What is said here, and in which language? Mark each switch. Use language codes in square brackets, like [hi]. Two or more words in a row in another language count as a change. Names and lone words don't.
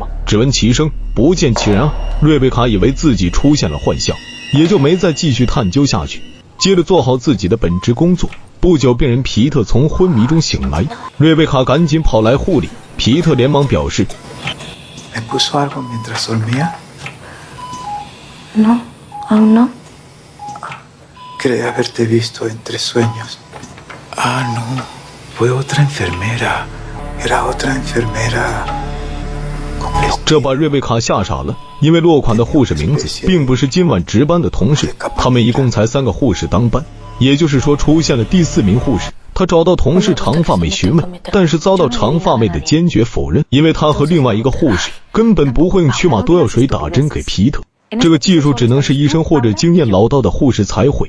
[zh] 只闻其声，不见其人啊！瑞贝卡以为自己出现了幻象，也就没再继续探究下去，接着做好自己的本职工作。不久，病人皮特从昏迷中醒来，瑞贝卡赶紧跑来护理。皮特连忙表示 [es] ¿Me puso algo mientras dormía? No, aún no. Creía haberte visto entre sueños. Ah, no. Fue otra enfermera. Era otra enfermera. [zh] 这把瑞贝卡吓傻了，因为落款的护士名字并不是今晚值班的同事，他们一共才3个护士当班，也就是说出现了第4名护士。他找到同事长发妹询问，但是遭到长发妹的坚决否认，因为他和另外一个护士根本不会用驱马多药水打针给皮特，这个技术只能是医生或者经验老道的护士才会。